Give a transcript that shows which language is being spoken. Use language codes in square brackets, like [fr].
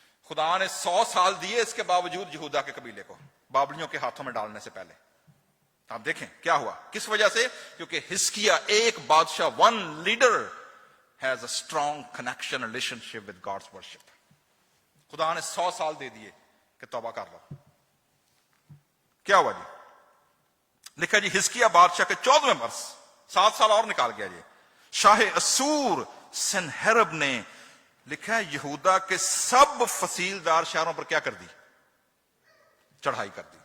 [ur] خدا نے 100 سال دیے اس کے باوجود یہودا کے قبیلے کو بابلیوں کے ہاتھوں میں ڈالنے سے پہلے. آپ دیکھیں کیا ہوا, کس وجہ سے؟ کیونکہ حزقیہ ایک بادشاہ, [en] One leader has a strong connection relationship with God's worship. [ur] خدا نے 100 سال دے دیے کہ توبہ کر لو. کیا ہوا جی؟ لکھا جی حزقیہ بادشاہ کے 14ویں برس, 7 سال اور نکال گیا جی, شاہ اسور سنہرب نے لکھا ہے یہودا کے سب فصیلدار شہروں پر کیا کر دی, چڑھائی کر دی.